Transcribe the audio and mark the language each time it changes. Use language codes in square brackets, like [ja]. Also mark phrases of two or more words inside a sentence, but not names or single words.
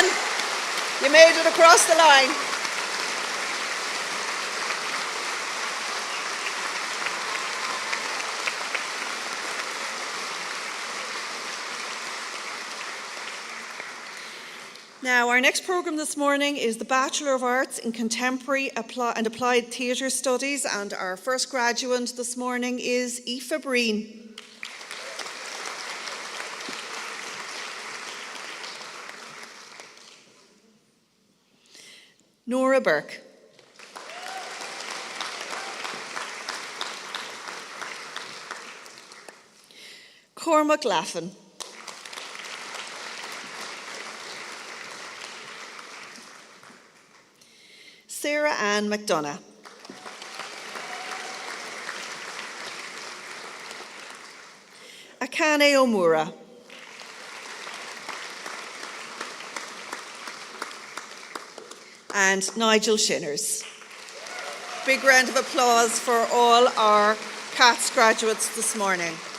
[en] You made it across the line. Now, our next programme this morning is the Bachelor of Arts in Contemporary and Applied Theatre Studies, and our first graduate this morning is Aoife Breen. Nora Burke. Cormac Laffin. Sarah Ann McDonough. Akane Omura. And Nigel Shinners. Big round of applause for all our CATS graduates this morning.